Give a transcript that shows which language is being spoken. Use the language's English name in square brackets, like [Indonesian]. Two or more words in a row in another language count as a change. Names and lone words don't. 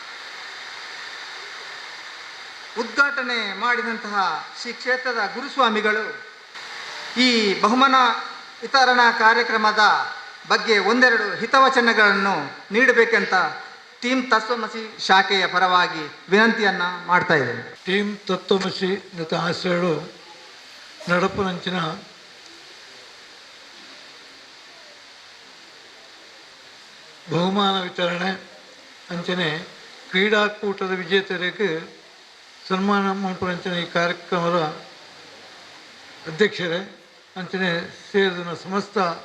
[Kannada] ಉದ್ಘಾಟನೆ ಮಾಡಿದಂತಹ ಶ್ರೀ ಕ್ಷೇತ್ರದ ಗುರುಸ್ವಾಮಿಗಳು ಈ ಬಹುಮಾನ ವಿತರಣಾ ಕಾರ್ಯಕ್ರಮದ ಬಗ್ಗೆ ಒಂದೆರಡು ಹಿತವಚನಗಳನ್ನು ನೀಡಬೇಕಂತ ಟೀಮ್ ತತ್ವಮಸಿ ಶಾಖೆಯ ಪರವಾಗಿ ವಿನಂತಿಯನ್ನು ಮಾಡ್ತಾ ಇದ್ದೇನೆ. [Tulu] ಟೀಮ್ ತತ್ವಮಸಿ ಜೊತೆ ಆಶ್ರಯಗಳು ನಡಪನಂಚಿನ ಬಹುಮಾನ ವಿತರಣೆ ಅಂಚನೆ ಕ್ರೀಡಾಕೂಟದ ವಿಜೇತರಿಗೆ ಸನ್ಮಾನ ಮಲ್ಪನಂಚಿನ ಈ ಕಾರ್ಯಕ್ರಮದ ಅಧ್ಯಕ್ಷರೇ ಅಂಚನೆ ಸೇರಿದ ಸಮಸ್ತ